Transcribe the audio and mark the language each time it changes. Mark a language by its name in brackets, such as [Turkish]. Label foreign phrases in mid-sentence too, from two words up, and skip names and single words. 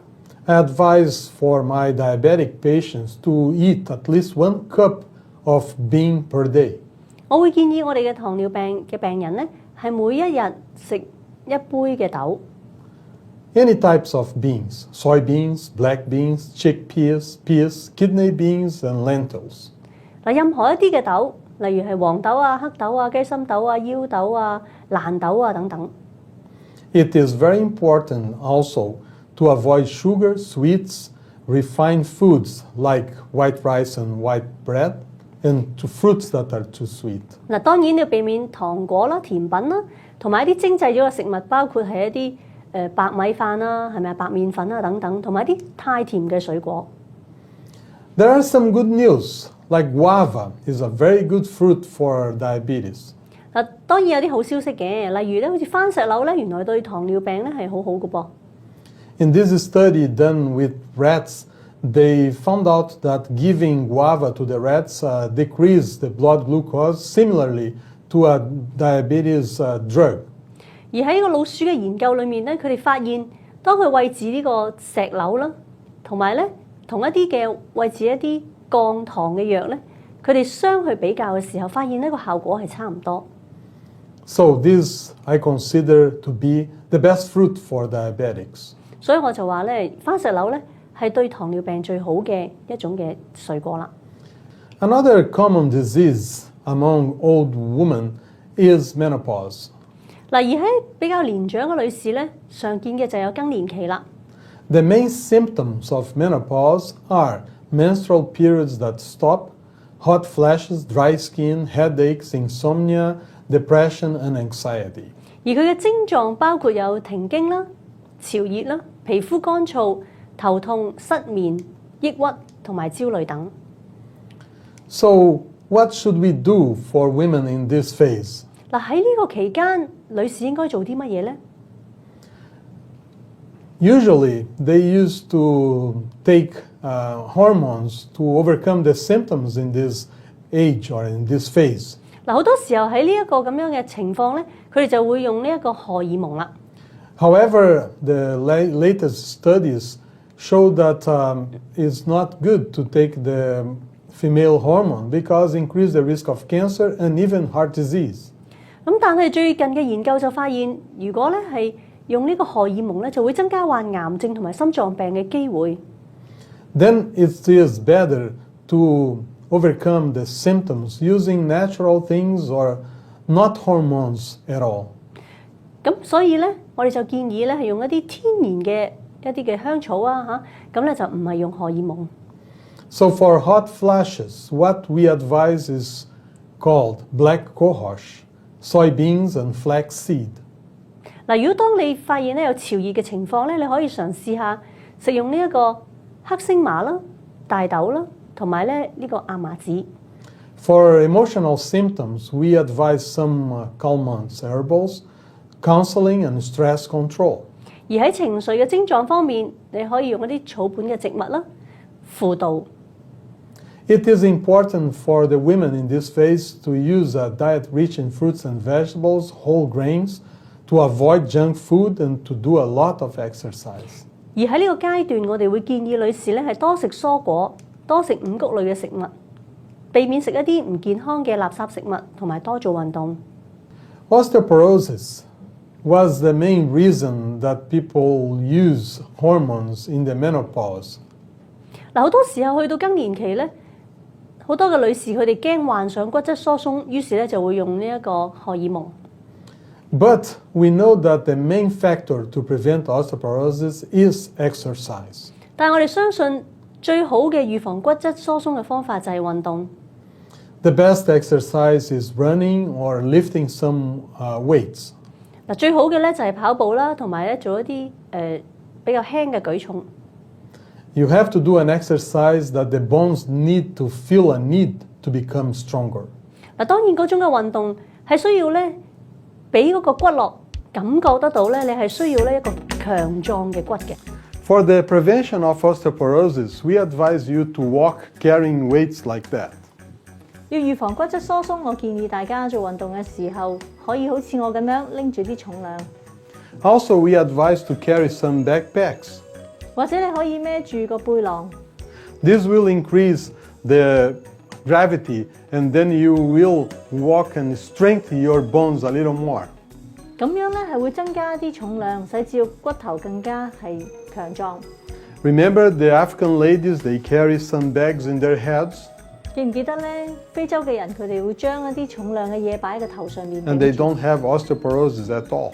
[English] I advise for my diabetic patients to eat at least 1 cup of bean per day. [Cantonese] 我會建議我哋嘅糖尿病嘅病人咧係每一日食1杯嘅豆。 [English] Any types of beans, soybeans, black beans, chickpeas, peas, kidney beans, and lentils. [Cantonese] 嗱，任何一啲嘅豆，例如係黃豆啊、黑豆啊、雞心豆啊、腰豆啊、爛豆啊等等。 [English] It is very important also to avoid sugar, sweets, refined foods like white rice and white bread, and to fruits that are too sweet. [Cantonese] 嗱，當然要避免糖果啦、甜品啦，同埋一啲精製咗嘅食物，包括係一啲白米飯啦，係咪白麵粉啊等等，同埋一啲太甜嘅水果。 [English] There are some good news, like guava is a very good fruit for diabetes. [Cantonese] 嗱，當然有啲好消息嘅，例如咧，好似番石榴咧，原來對糖尿病咧係好好嘅噃。 [English] In this study done with rats, they found out that giving guava to the rats decreased the blood glucose similarly to a diabetes drug. [Cantonese] 而喺呢個老鼠嘅研究裏面咧，佢哋發現，當佢餵飼呢個石榴啦，同埋咧同一啲嘅餵飼一啲降糖嘅藥咧，佢哋相去比較嘅時候，發現呢個效果係差唔多。 [English] So this I consider to be the best fruit for diabetics. [Cantonese] 所以我就話咧，番石榴咧係對糖尿病最好嘅一種嘅水果啦。 [English] Another common disease among old women is menopause. [Cantonese] 嗱，而喺比較年長嘅女士咧，常見嘅就有更年期啦。 [English] The main symptoms of menopause are menstrual periods that stop, hot flashes, dry skin, headaches, insomnia, depression, and anxiety. [Cantonese] 而佢嘅症狀包括有停經啦、潮熱啦、皮膚乾燥、頭痛、失眠、抑鬱同埋焦慮等。 [English] So what should we do for women in this phase? [Cantonese] 嗱，喺呢個期間，女士應該做啲乜嘢呢？ [English] Usually, they used to take hormones to overcome the symptoms in this age or in this phase. [Cantonese] 嗱，好多時候喺呢一個咁樣嘅情況咧，佢哋就會用呢一個荷爾蒙啦。 [English] However, the latest studies show that it's not good to take the female hormone because it increases the risk of cancer and even heart disease. [Cantonese] 咁但係最近嘅研究就發現，如果咧係用呢個荷爾蒙咧，就會增加患癌症同埋心臟病嘅機會。 [English] Then it is better to overcome the symptoms using natural things or not hormones at all. [Cantonese] 咁所以咧，我哋就建議咧係用一啲天然嘅一啲嘅香草啊嚇，咁咧就唔係用荷爾蒙。 [English] So for hot flashes, what we advise is called black cohosh, soybeans and flaxseed. [Cantonese] 嗱，如果當你發現咧有潮熱嘅情況咧，你可以嘗試下食用呢一個黑星麻啦、大豆啦，同埋咧呢個亞麻籽。 [English] For emotional symptoms, we advise some calmants herbals, counseling and stress control. [Cantonese] 而喺情緒嘅症狀方面，你可以用一啲草本嘅植物啦，輔導。 [English] It is important for the women in this phase to use a diet rich in fruits and vegetables, whole grains, to avoid junk food and to do a lot of exercise. [Cantonese] 而喺呢個階段，我哋會建議女士咧係多食蔬果，多食五穀類嘅食物，避免食一啲唔健康嘅垃圾食物，同埋多做運動。 [English] Osteoporosis was the main reason that people use hormones in the menopause. [Cantonese] 嗱，好多時候去到更年期咧，好多嘅女士佢哋驚患上骨質疏鬆，於是咧就會用呢一個荷爾蒙。 [English] But we know that the main factor to prevent osteoporosis is exercise. [Cantonese] 但係我哋相信最好嘅預防骨質疏鬆嘅方法就係運動。 [English] The best exercise is running or lifting some weights. [Cantonese] 嗱，最好嘅咧就係跑步啦，同埋咧做一啲比較輕嘅舉重。 [English] You have to do an exercise that the bones need to feel a need to become stronger. [Cantonese] 嗱，當然嗰種嘅運動係需要咧，俾嗰個骨骼感覺得到咧，你係需要咧一個強壯嘅骨嘅。 [English] For the prevention of osteoporosis, we advise you to walk carrying weights like that. [Cantonese] 要預防骨質疏鬆，我建議大家做運動嘅時候，可以好似我咁樣拎住啲重量。 [English] Also, we advise to carry some backpacks. [Cantonese] 或者你可以孭住個背囊。 [English] This will increase the gravity and then you will walk and strengthen your bones a little more. [Cantonese] 咁樣咧係會增加啲重量，使至骨頭更加係強壯。 [English] Remember the African ladies, they carry some bags in their heads? [Cantonese] 記唔記得咧？非洲嘅人佢哋會將一啲重量嘅嘢擺喺個頭上面。 [English] And they don't have osteoporosis at all.